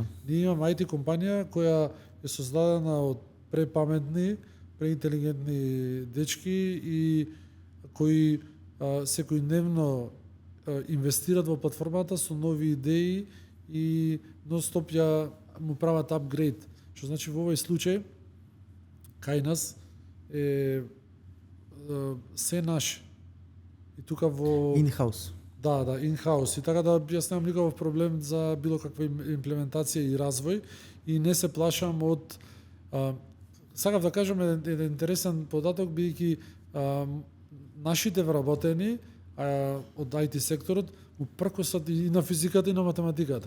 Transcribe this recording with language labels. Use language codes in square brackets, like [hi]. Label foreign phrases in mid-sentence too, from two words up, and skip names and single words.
[mk] Ние имаме IT компанија која е создадена од препаметни, преинтелигентни дечки и кои секојдневно инвестират во платформата со нови идеи и нон-стоп ја му прават апгрейд. Што значи во овој случај кај нас е се наше. И тука во In-house. Да, in-house. И така да јас немам никаков проблем за било каква имплементација и развој и не се плашам од сакав да кажам еден интересен податок бидејќи нашите вработени од IT секторот упркосат и на физиката и на математиката.